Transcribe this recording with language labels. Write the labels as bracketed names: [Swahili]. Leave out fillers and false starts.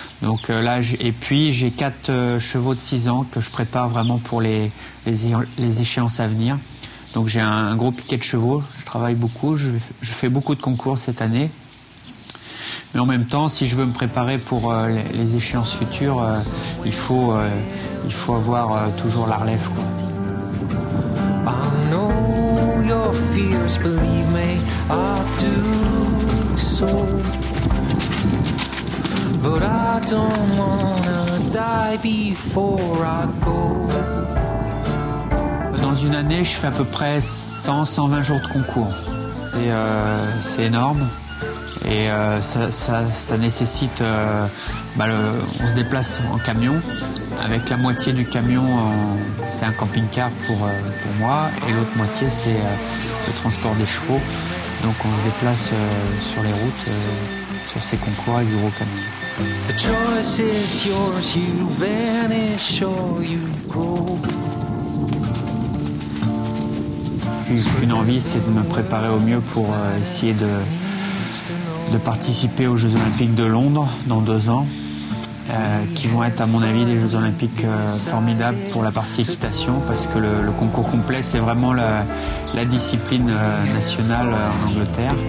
[French] Donc et puis j'ai 4 chevaux de 6 ans que je prépare vraiment pour les échéances à venir. Donc j'ai un gros piquet de chevaux, je travaille beaucoup, je fais beaucoup de concours cette année. Mais en même temps, si je veux me préparer pour les échéances futures, il faut avoir toujours la relève, quoi. [English] I know your fears, believe me, I do so. But I don't wanna die before I go. [French] Dans une année, je fais à peu près 100-120 jours de concours. C'est énorme. Et ça nécessite... on se déplace en camion. Avec la moitié du camion, c'est un camping-car pour moi. Et l'autre moitié, c'est le transport des chevaux. Donc on se déplace sur les routes, sur ces concours avec des gros camions. [English] The choice is yours, you vanish or you go. [French] Une envie, c'est de me préparer au mieux pour essayer de participer aux Jeux Olympiques de Londres dans 2 ans, qui vont être à mon avis des Jeux Olympiques formidables pour la partie équitation, parce que le concours complet c'est vraiment la discipline nationale en Angleterre.